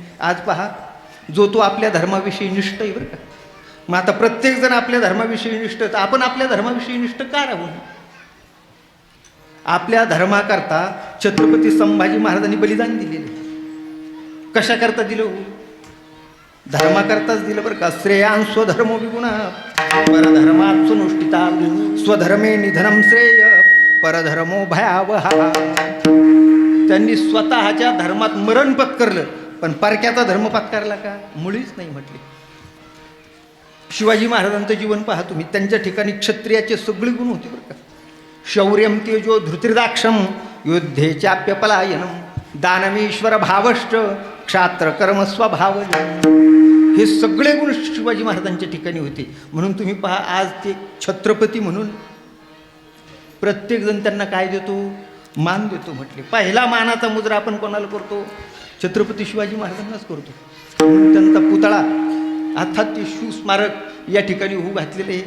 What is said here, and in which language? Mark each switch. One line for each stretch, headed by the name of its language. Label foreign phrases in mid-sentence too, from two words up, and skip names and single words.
Marathi: आज पहा, जो तो आपल्या धर्माविषयी निष्ठ आहे बरं का. मग आता प्रत्येकजण आपल्या धर्माविषयी निष्ठ, तर आपण आपल्या धर्माविषयी निष्ठ का राहू. आपल्या धर्माकरता छत्रपती संभाजी महाराजांनी बलिदान दिलेले. कशाकरता दिलं, धर्माकरताच दिलं बरं का.
Sanskrit: श्रेयान स्वधर्मो विगुणा परधर्मात् सुनुष्ठिता स्वधर्मे निधनम श्रेय परधर्मो भयावहा.
Marathi: त्यांनी स्वतःच्या धर्मात मरण पत्करलं पण परक्याचा धर्म पत्करला का, मुळीच नाही म्हटले. शिवाजी महाराजांचं जीवन पहा तुम्ही, त्यांच्या ठिकाणी क्षत्रियाचे सगळे गुण होते बरं का.
Sanskrit: शौर्यम तेजो धृतिर्दाक्षम युद्धेचाप्यपलायनम दानमीश्वर भावश्च क्षात्र कर्म स्वभाव.
Marathi: हे सगळे गुण शिवाजी महाराजांच्या ठिकाणी होते. म्हणून तुम्ही पहा आज ते छत्रपती म्हणून प्रत्येकजण त्यांना काय देतो, मान देतो म्हटले. पहिला मानाचा मुजरा आपण कोणाला करतो, छत्रपती शिवाजी महाराजांनाच करतो. म्हणून त्यांचा पुतळा अर्थात ते शिवस्मारक या ठिकाणी उभं घातलेले आहे.